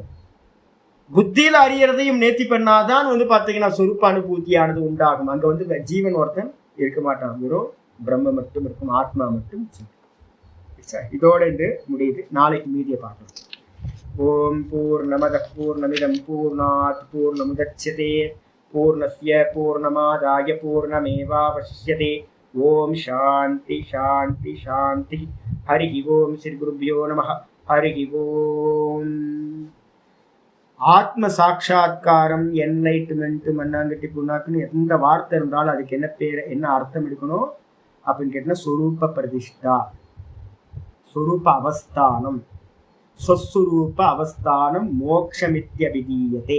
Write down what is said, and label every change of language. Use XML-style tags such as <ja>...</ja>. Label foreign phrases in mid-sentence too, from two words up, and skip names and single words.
<ta>புத்தியில அறியறதையும் நேர்த்தி பண்ணாதான் பாத்தீங்கன்னா சொரூப அனுபூத்தியானது உண்டாகும். அங்க ஜீவன் ஒருத்தன் இருக்க மாட்டான், வெறும் பிரம்ம மட்டும் இருக்கும், ஆத்மா மட்டும். இதோட இது முடியுது. நாளைக்கு மீதியை பார்க்கலாம்.</ta> <sa>ओम् पूर्णमद पूर्णमिदम् पूर्णात् पूर्णमुदच्यते पूर्णस्य पूर्णमादाय पूर्णमेवावशिष्यते. ओम् शान्ति शान्ति शान्ति. हरि ओम् श्री गुरुभ्यो नमः। हरि ओम्.</sa> <ta>ஆத்ம சாட்சா்காரம், என்லைட்மெண்ட், மண்ணாங்கட்டி புண்ணாக்குன்னு எந்த வார்த்தை இருந்தாலும் அதுக்கு என்ன பேர், என்ன அர்த்தம் எடுக்கணும் அப்படின்னு கேட்டீங்கன்னா,</ta> <sa>स्वरूप प्रतिष्ठा, स्वरूप अवस्थानम्, स्वस्वरूप अवस्थानम् मोक्षमित्यभिधीयते.</sa>